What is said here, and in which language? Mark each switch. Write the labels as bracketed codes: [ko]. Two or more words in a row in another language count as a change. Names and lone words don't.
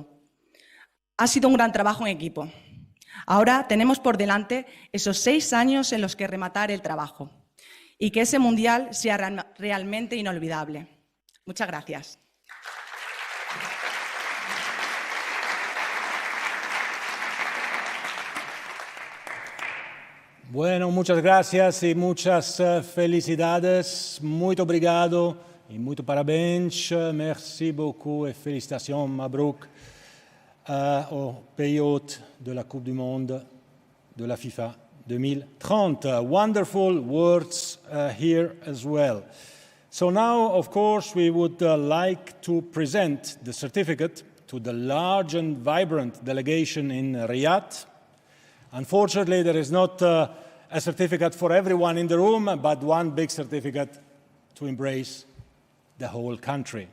[es] Ha sido un gran trabajo en equipo. Ahora tenemos por delante esos 6 años en los que rematar el trabajo y que ese Mundial sea realmente inolvidable. Muchas gracias. Bueno, muchas gracias y muchas felicidades. [pt] Muito obrigado e muito parabéns. [fr] Merci beaucoup et félicitations, Mabrouk, au pays hôte de la Coupe du Monde de la FIFA 2030. [en] Wonderful words here as well. So now, of course, we would like to present the certificate to the large and vibrant delegation in Riyadh. Unfortunately, there is not a certificate for everyone in the room, but one big certificate to embrace the whole country.